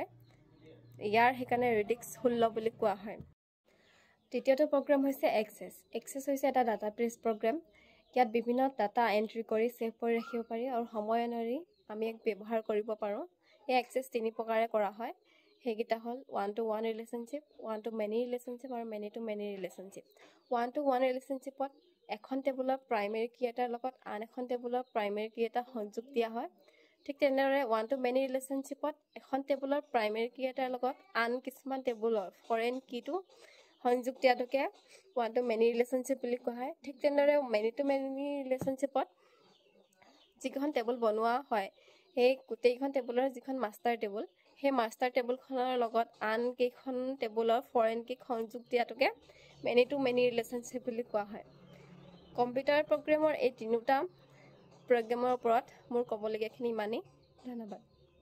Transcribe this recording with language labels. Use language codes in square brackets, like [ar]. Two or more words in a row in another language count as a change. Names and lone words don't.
[as] ইয়াৰ সেইকাৰণে ৰেডিক্স 16 বুলি কোৱা হয়। তৃতীয়টো প্ৰগ্ৰাম হৈছে এক্সেছ। এক্সেছ হৈছে এটা [en] database program. [as] ইয়াত বিভিন্ন [en] data entry [as] কৰি ছেভ কৰি ৰাখিব পাৰি আৰু সময় অনুসৰি আমি ইয়াক ব্যৱহাৰ কৰিব পাৰোঁ। এই এক্সেছ 3 প্ৰকাৰে কৰা হয়। সেইকেইটা হ'ল [en] 1-to-1 relationship, 1-to-many relationship [as] আৰু [en] many-to-many relationship. 1-to-1 relationship [as] এখন টেবুলৰ [en] primary key [as] এটাৰ লগত আন এখন টেবুলৰ [en] primary key [as] এটা সংযোগ দিয়া হয়। ঠিক তেনেদৰে [en] 1-to-many relationship [as] এখন টেবুলৰ [en] primary key [as] এটাৰ লগত আন কিছুমান টেবুলৰ [en] foreign key [as] সংযোগ দিয়াটোকে [en] 1-to-many relationship [as] বুলি কোৱা হয়। ঠিক তেনেদৰে [en] many-to-many relationship [as] যিকেইখন টেবুল বনোৱা হয় সেই গোটেইখন টেবুলৰ যিখন [en] master table [as] সেই [en] master table [as] লগত আন কেইখন টেবুলৰ [en] foreign key [as] সংযোগ দিয়াটোকে [en] many-to-many relationship [as] বুলি কোৱা হয়। [en] computer program [as] এই 3টা প্ৰগ্ৰেমৰ ওপৰত মোৰ ক'বলগীয়াখিনি ইমানেই। ধন্যবাদ।